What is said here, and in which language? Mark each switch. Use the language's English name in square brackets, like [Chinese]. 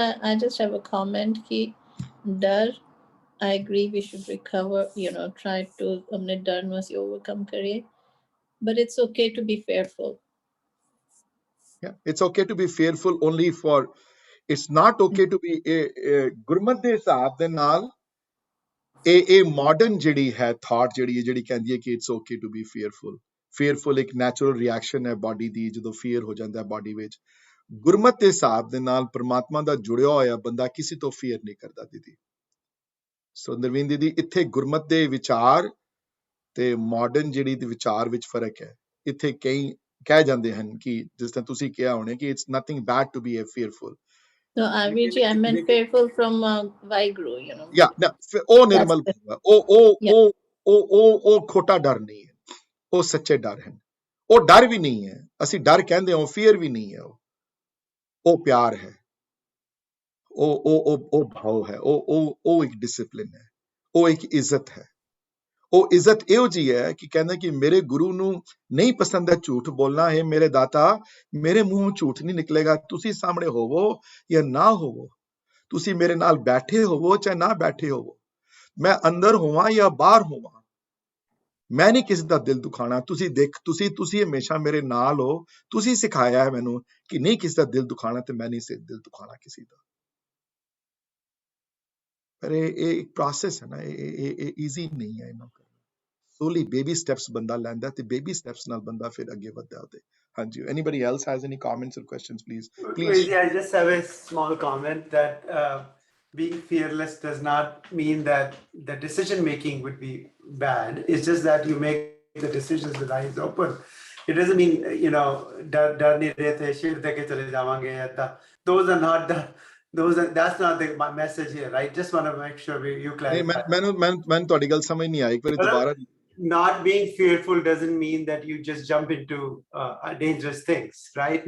[English] I just have a comment ki dar, I agree we should recover, try to [Punjabi] humne dar nu se [English] overcome [Punjabi] kariye, [English] but it's okay to be fearful. Yeah, it's okay to be [Punjabi] fearful only for, it's not okay to be ਗੁਰਮਤਿ ਦੇ ਹਿਸਾਬ ਦੇ ਨਾਲ ਇਹ modern ਜਿਹੜੀ ਹੈ thought ਜਿਹੜੀ ਕਹਿੰਦੀ ਹੈ ਕਿ [English] it's okay to be fearful [Punjabi] ਇੱਕ ਨੈਚੁਰਲ ਰਿਐਕਸ਼ਨ ਹੈ ਬਾਡੀ ਦੀ ਜਦੋਂ ਫੀਅਰ ਹੋ ਜਾਂਦਾ ਬਾਡੀ ਵਿੱਚ। ਗੁਰਮਤਿ ਦੇ ਹਿਸਾਬ ਦੇ ਨਾਲ ਪਰਮਾਤਮਾ ਦਾ ਜੁੜਿਆ ਹੋਇਆ ਬੰਦਾ ਕਿਸੇ ਤੋਂ ਫੀਅਰ ਨਹੀਂ ਕਰਦਾ ਦੀਦੀ। ਸੋ ਨਰਵੀਨ ਦੀਦੀ ਇੱਥੇ ਗੁਰਮਤ ਦੇ ਵਿਚਾਰ ਤੇ ਮਾਡਰਨ ਜਿਹੜੀ ਦੇ ਵਿਚਾਰ ਵਿੱਚ ਫਰਕ ਹੈ। ਇੱਥੇ ਕਈ ਕਹਿ ਜਾਂਦੇ ਹਨ ਕਿ ਜਿਸ ਤਰ੍ਹਾਂ ਤੁਸੀਂ ਕਿਹਾ ਹੋਣੇ ਕਿ [English] It's nothing bad to be fearful। So Aviji, I meant fearful from Vaheguru, you know. [Punjabi] ਉਹ ਨਿਰਮਲ [English] That's [Punjabi] ਭਾਵ ਹੈ। ਉਹ ਖੋਟਾ ਡਰ ਨਹੀਂ ਹੈ, ਉਹ ਸੱਚੇ ਡਰ ਹਨ। ਉਹ ਡਰ ਵੀ ਨਹੀਂ ਹੈ, ਅਸੀਂ ਡਰ ਕਹਿੰਦੇ ਹਾਂ, ਫੀਅਰ ਵੀ ਨਹੀਂ ਹੈ। ਉਹ ਪਿਆਰ ਹੈ, ਉਹ ਭਾਵ ਹੈ, ਉਹ ਇੱਕ ਡਿਸਪਲਿਨ ਹੈ, ਉਹ ਇੱਕ ਇੱਜ਼ਤ ਹੈ। ਉਹ ਇੱਜ਼ਤ ਇਹੋ ਜਿਹੀ ਹੈ ਕਿ ਕਹਿੰਦਾ ਕਿ ਮੇਰੇ ਗੁਰੂ ਨੂੰ ਨਹੀਂ ਪਸੰਦ ਹੈ ਝੂਠ ਬੋਲਣਾ। ਹੈ ਮੇਰੇ ਦਾਤਾ, ਮੇਰੇ ਮੂੰਹੋਂ ਝੂਠ ਨਹੀਂ ਨਿਕਲੇਗਾ। ਤੁਸੀਂ ਸਾਹਮਣੇ ਹੋਵੋ ਜਾਂ ਨਾ ਹੋਵੋ, ਤੁਸੀਂ ਮੇਰੇ ਨਾਲ ਬੈਠੇ ਹੋਵੋ ਚਾਹੇ ਨਾ ਬੈਠੇ ਹੋਵੋ, ਮੈਂ ਅੰਦਰ ਹੋਵਾਂ ਜਾਂ ਬਾਹਰ ਹੋਵਾਂ, ਮੈਂ ਨਹੀਂ ਕਿਸੇ ਦਾ ਦਿਲ ਦੁਖਾਣਾ। ਤੁਸੀਂ ਹਮੇਸ਼ਾ ਮੇਰੇ ਨਾਲ ਹੋ। ਤੁਸੀਂ ਸਿਖਾਇਆ ਹੈ ਮੈਨੂੰ ਕਿ ਨਹੀਂ ਕਿਸੇ ਦਾ ਦਿਲ ਦੁਖਾਣਾ, ਤੇ ਮੈਂ ਨਹੀਂ ਦਿਲ ਦੁਖਾਣਾ ਕਿਸੇ ਦਾ। ਪਰ ਇਹ ਇੱਕ ਪ੍ਰੋਸੈਸ ਹੈ ਨਾ, ਇਹ ਈਜ਼ੀ ਨਹੀਂ ਹੈ ਇਹਨਾਂ ਕਰਨਾ। ਸਲੋਲੀ ਬੇਬੀ ਸਟੈਪਸ ਬੰਦਾ ਲੈਂਦਾ ਤੇ ਬੇਬੀ ਸਟੈਪਸ ਨਾਲ ਬੰਦਾ ਫਿਰ ਅੱਗੇ ਵਧਦਾ ਉਹਦੇ। [English] ਹਾਂਜੀ, anybody else has any comments or questions, please? I just have a small comment that being fearless does not mean that the decision making would be bad. It's just that you make the decisions with eyes open. It doesn't mean, you know, [Punjabi] dar nahi rehte shir de ke chale javange. [English] Those are not the that's not my message here. I just want to make sure you clarify. [Punjabi] मैं ਤੁਹਾਡੀ ਗੱਲ ਸਮਝ ਨਹੀਂ ਆਈ, ਇੱਕ ਵਾਰੀ ਦੁਬਾਰਾ। [English] Not being fearful doesn't mean that you just jump into dangerous things, right?